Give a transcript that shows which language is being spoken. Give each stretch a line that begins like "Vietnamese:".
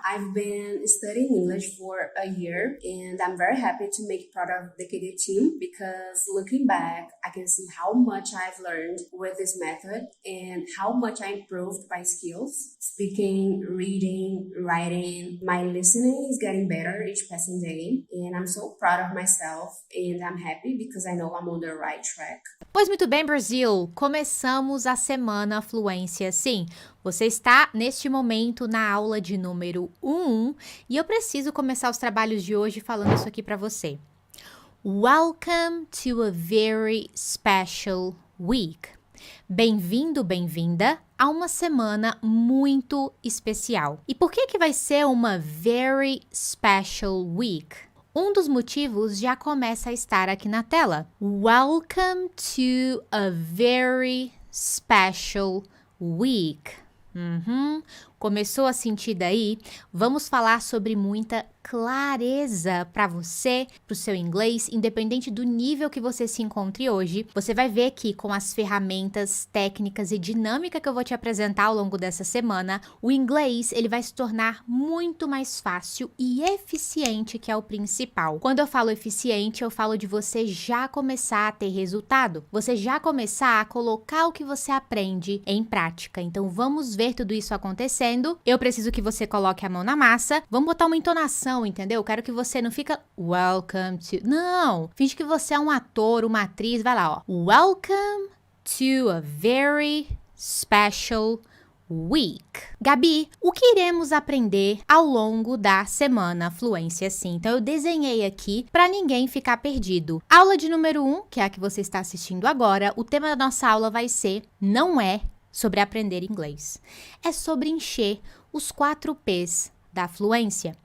English: I've been studying English for a year and I'm very happy to make part of the KD team because looking back, I can see how much I've learned with this method and how much I improved my skills. Speaking, reading, writing, my listening is getting better each passing day and I'm so proud of myself and I'm happy because I know I'm on the right track.
Portuguese: Pois muito bem, Brasil, começamos a semana Fluência. Sim, você está neste momento na aula de número 1 e eu preciso começar os trabalhos de hoje falando isso aqui para você.
English: Welcome to a very special week.
Portuguese: Bem-vindo, bem-vinda a uma semana muito especial. E por que vai ser uma
English: very special week?
Portuguese: Um dos motivos já começa a estar aqui na tela.
English: Welcome to a very special week.
Portuguese: Começou a sentir daí? Vamos falar sobre muita clareza para você, para o seu inglês, independente do nível que você se encontre hoje. Você vai ver aqui com as ferramentas, técnicas e dinâmica que eu vou te apresentar ao longo dessa semana, o inglês ele vai se tornar muito mais fácil e eficiente, que é o principal. Quando eu falo eficiente, eu falo de você já começar a ter resultado, você já começar a colocar o que você aprende em prática. Então vamos ver tudo isso acontecendo. Eu preciso que você coloque a mão na massa. Vamos botar uma entonação, entendeu? Eu quero que você não fica
English: welcome to...
Portuguese: Não! Finge que você é um ator, uma atriz. Vai lá, ó.
English: Welcome to a very special week.
Portuguese: Gabi, o que iremos aprender ao longo da semana Fluência Sim? Então eu desenhei aqui para ninguém ficar perdido. Aula de número 1, que é a que você está assistindo agora, o tema da nossa aula vai ser não é sobre aprender inglês. É sobre encher os 4 P's da fluência.